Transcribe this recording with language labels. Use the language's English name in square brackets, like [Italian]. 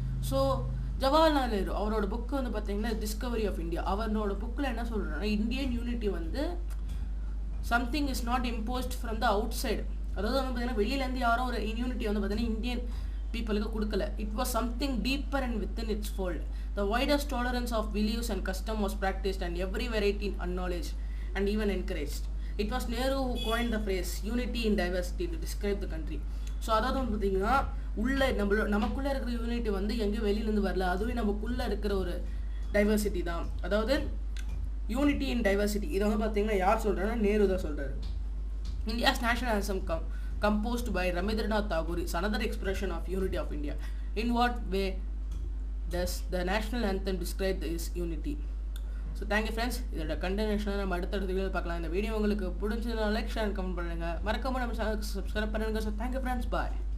[Tamil] So Jawaharlal Nehru அவரோட book வந்து பார்த்தீங்கன்னா டிஸ்கவரி ஆஃப் இந்தியா, அவரோட புக்கில் என்ன சொல்கிறாங்கன்னா இந்தியன் யூனிட்டி வந்து [English] Something is not imposed from the outside. [Tamil] அதாவது வந்து பார்த்தீங்கன்னா வெளியிலேருந்து யாரும் ஒரு யூனிட்டி வந்து பார்த்தீங்கன்னா இந்தியன் பீப்புளுக்கு கொடுக்கல. [English] It was something deeper and within its fold. The widest tolerance of beliefs and custom was practiced and every variety acknowledged and even encouraged. It was Nehru who coined the phrase unity in diversity to describe the country. [Tamil] So அதாவது வந்து பார்த்தீங்கன்னா நமக்குள்ளே இருக்கிற unity வந்து எங்கேயும் வெளியிலேருந்து வரல, அதுவே நமக்குள்ளே இருக்கிற ஒரு டைவர்சிட்டி தான். அதாவது [English] unity in diversity [Tamil] இதை வந்து பார்த்தீங்கன்னா யார் சொல்கிறாருன்னா நேரு தான் சொல்கிறாரு. [English] India's national anthem composed by Rabindranath Tagore is another expression of unity of India. In what way does the national anthem describe this unity? So thank you friends. [Tamil] இதோட கண்டினியூஷனை நம்ம அடுத்தடுத்த வீடியோவில் பார்க்கலாம். இந்த வீடியோ உங்களுக்கு பிடிச்சதுனா லைக், ஷேர், கமெண்ட் பண்ணுங்கள். மறக்காமல் நம்ம சேனலுக்கு சப்ஸ்கிரைப் பண்ணுங்கள். So [English] thank you friends. Bye.